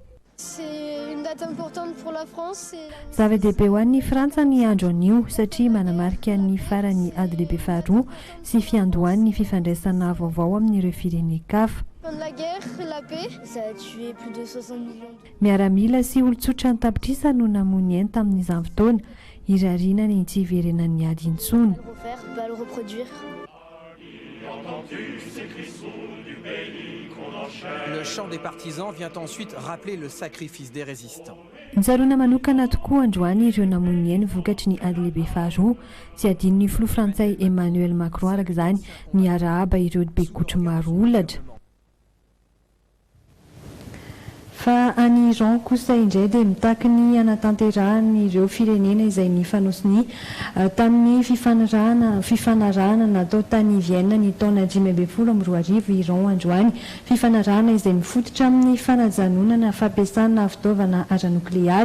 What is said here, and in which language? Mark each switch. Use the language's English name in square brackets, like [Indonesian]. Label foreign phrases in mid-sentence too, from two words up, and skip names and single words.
[Malagasy] Zava-dehibe ho an'ny Frantsa ny andro anio satria manamarika ny faran'ny ady lehibe faharoa sy fiandohan'ny fifandraisana vaovao amin'ireo firenen-kafa. miaramila sy olotsotra ny tapitrisa no namony eny tamin'izany fotoana irariana ny tsy hiverenan'ny ady intsony. [French] Le chant des partisans vient ensuite rappeler le sacrifice des résistants. [Malagasy] Nitsaroana manokana tokoa androany ireo namony eny vokatry ny ady lehibe faharoa tsy adino ny filoha frantsay Emmanuel Macron araka izany ny arahaba ireo bekotry maro olatra. Fa any Iran kosa indray dia mitaky ny anatanterahany ireo firenena izay nifanosony tamin'ny fifanarahana natao tany Vienne ny taona 2012 Iran androany, fifanarahana izay mifototra amin'ny fanajanonana fampiasana fitaovana ara-nokleary.